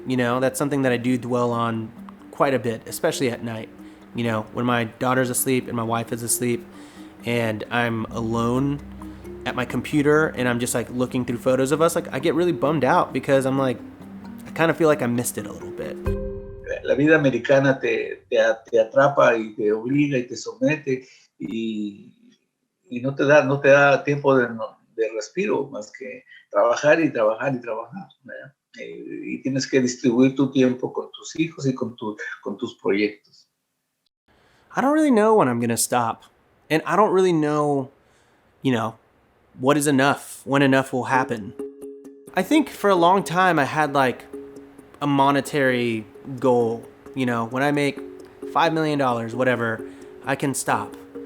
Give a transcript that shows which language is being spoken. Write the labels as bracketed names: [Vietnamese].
[English] You know, that's something that I do dwell on quite a bit, especially at night. You know, when my daughter's asleep and my wife is asleep and I'm alone at my computer and I'm just like looking through photos of us, like, I get really bummed out because I'm like, I kind of feel like I missed it a little bit. [Spanish] La vida americana te atrapa y te obliga y te somete y no te da tiempo de respiro más que trabajar y trabajar y trabajar, ¿verdad? Y tienes que distribuir tu tiempo con tus hijos y con tus proyectos. [English] I don't really know when I'm going to stop. And I don't really know, you know, what is enough, when enough will happen. I think for a long time I had like a monetary goal when I make $5 million, whatever, I can stop.